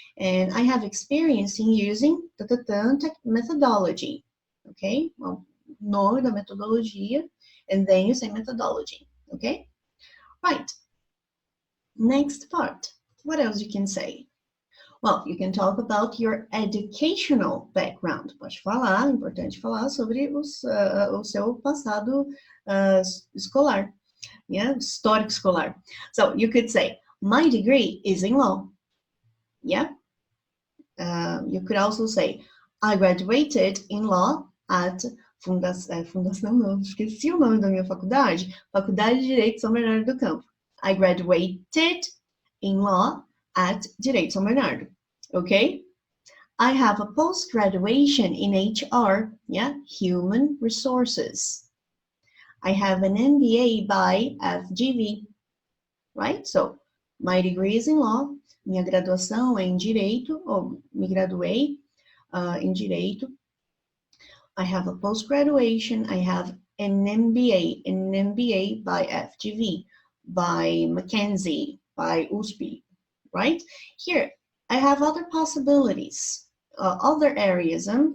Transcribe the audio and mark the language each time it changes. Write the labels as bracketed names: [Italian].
[English] And I have experience in using methodology, okay? Well, [Portuguese] nome da metodologia, [English] and then you say methodology, okay? Right. Next part. What else you can say? Well, you can talk about your educational background. [Portuguese] Pode falar, é importante falar sobre o seu passado escolar, yeah, histórico escolar. [English] So you could say, my degree is in law, yeah. You could also say, I graduated in law at Fundação [Portuguese] não, esqueci o nome da minha faculdade, [English] Faculdade de Direito São Bernardo do Campo. I graduated in law at Direito São Bernardo. Okay? I have a post-graduation in HR, yeah, human resources. I have an MBA by FGV, right? So, my degree is in law, [Portuguese] minha graduação é em direito, ou me graduei em direito. [English] I have a post-graduation, I have an MBA by FGV, by Mackenzie, by USP, right? Here, I have other possibilities, other areas.